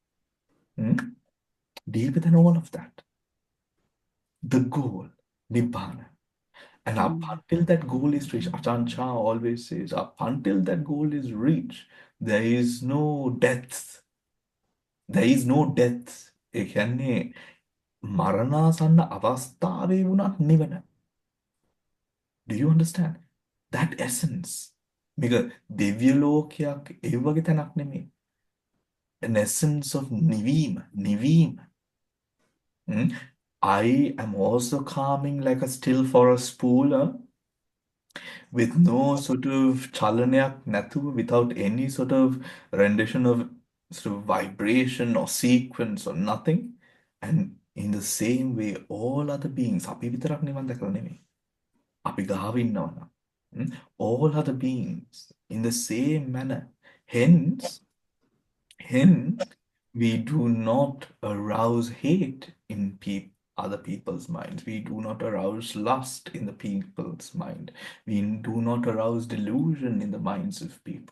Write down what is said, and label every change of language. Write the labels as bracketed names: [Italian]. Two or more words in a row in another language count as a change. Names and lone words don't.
[English] Deeper than all of that. The goal, Nibbana. And up until that goal is reached, Ajahn Chah always says, up until that goal is reached, there is no death. There is no death. [Sinhala] ඒ කියන්නේ මරණාසන්න අවස්ථාවේ වුණත් නිවන. [English] Do you understand? That essence. [Sinhala] මේක දිව්‍ය ලෝකයක් ඒ වගේ තැනක් නෙමෙයි. [English] An essence of නිවීම. I am also calming like a still forest pool, with no sort of [Sinhala] චලනයක් නැතුව, [English] without any sort of rendition of sort of vibration or sequence or nothing. And in the same way, all other beings, [Sinhala] අපි විතරක් නිවන් දැකලා නෙමෙයි. අපි ගාව ඉන්නවනම්. [English] All other beings in the same manner. Hence, we do not arouse hate in other people's minds. We do not arouse lust in the people's mind. We do not arouse delusion in the minds of people.